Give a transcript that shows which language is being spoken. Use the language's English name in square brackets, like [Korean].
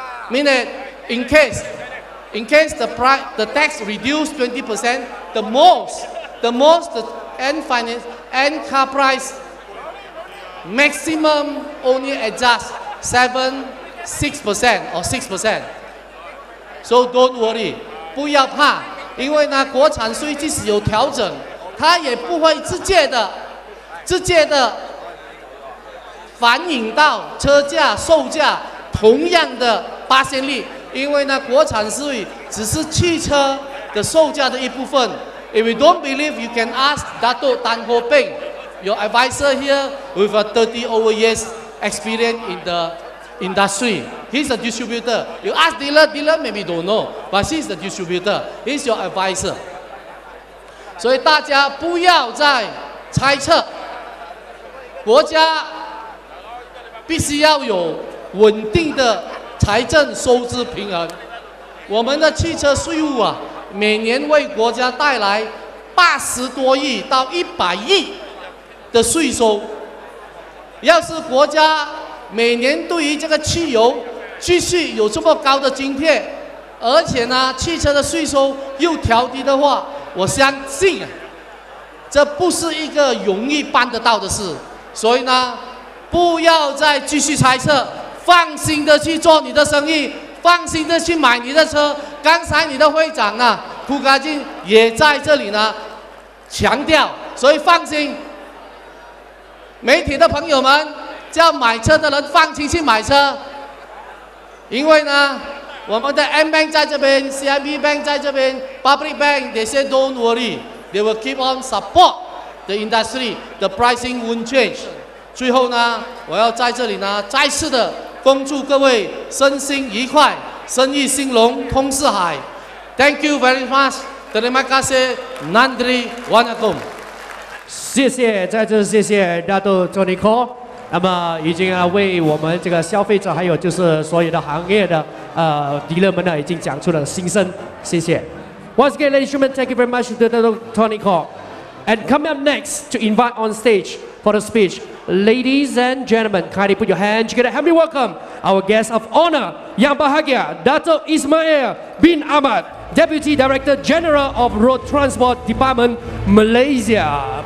[English] Meaning, in case the tax reduced 20%, the most the end car price maximum only adjust 6% or 6%. So don't worry, [Chinese] 不要怕，因为呢，国产税即使有调整，它也不会直接的反映到车价、售价同样的%率，因为呢，国产税只是汽车的售价的一部分。 [English] If you don't believe, you can ask Dato' Tan Ho Peng, your advisor here with a 30 over years experience in the industry. He's a distributor. You ask dealer maybe don't know, but he's the distributor. He's your advisor. [Chinese] 所以大家不要再猜测，国家必须要有稳定的财政收支平衡。我们的汽车税务啊，每年为国家带来80多亿到100亿的税收。要是国家每年对于这个汽油继续有这么高的津贴，而且呢，汽车的税收又调低的话，我相信啊，这不是一个容易办得到的事。所以呢，不要再继续猜测，放心的去做你的生意，放心的去买你的车。刚才你的会长呢，蒲卡金也在这里呢强调，所以放心。媒体的朋友们，叫买车的人放心去买车。因为呢，我们的 M Bank 在这边 [English] ，CIMB Bank 在这边 ，Public Bank，they say don't worry，they will keep on support the industry，the pricing won't change。 [Chinese] 最后呢，我要在这里呢再次的恭祝各位身心愉快，生意兴隆，通四海。 [English] Thank you very much. [Malay] Terima kasih. [Tamil] Nandri Wanakum. [Chinese] 谢谢，在这谢谢大豆 Tony Ko。那么已经为我们这个消费者，还有就是所有的行业的dealer们呢，已经讲出了心声。谢谢。 [English] Once again, ladies and gentlemen, thank you very much to Dato Tony Ko. And coming up next to invite on stage for the speech, ladies and gentlemen, kindly put your hands together. Help me welcome our guest of honor, Yang Bahagia, Dato Ismail bin Ahmad, Deputy Director General of Road Transport Department, Malaysia.